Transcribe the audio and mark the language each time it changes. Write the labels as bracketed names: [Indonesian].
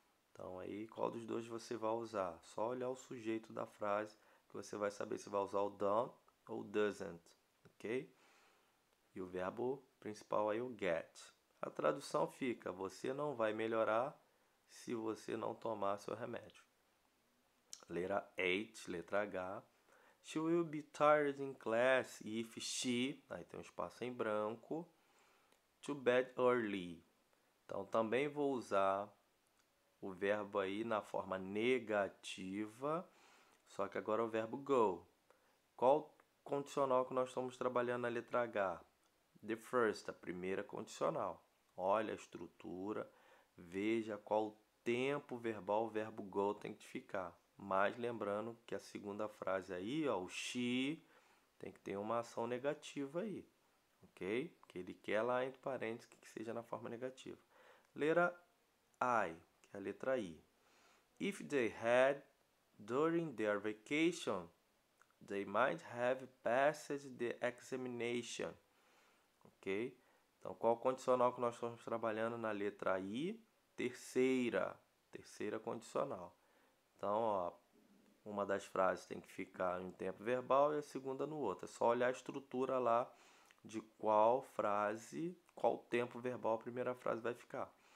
[Portuguese] Então, aí, qual dos dois você vai usar? Só olhar o sujeito da frase que você vai saber se vai usar o don't ou doesn't, ok? E o verbo principal aí é o get. A tradução fica: você não vai melhorar se você não tomar seu remédio. Letra H, letra H. [English] She will be tired in class if she... [Portuguese] Aí tem um espaço em branco. To bed early. Então, também vou usar o verbo aí na forma negativa, só que agora é o verbo go. Qual condicional que nós estamos trabalhando na letra H? The first, a primeira condicional. Olha a estrutura, veja qual tempo verbal o verbo go tem que ficar. Mas lembrando que a segunda frase aí, ó, o she, tem que ter uma ação negativa aí, ok? Que ele quer lá entre parênteses que seja na forma negativa. Letra I, que é a letra I. [English] If they had, during their vacation, they might have passed the examination. [Portuguese] Ok? Então, qual condicional que nós estamos trabalhando na letra I? Terceira condicional. Então, ó, uma das frases tem que ficar em tempo verbal e a segunda no outro. É só olhar a estrutura lá de qual frase, qual tempo verbal a primeira frase vai ficar.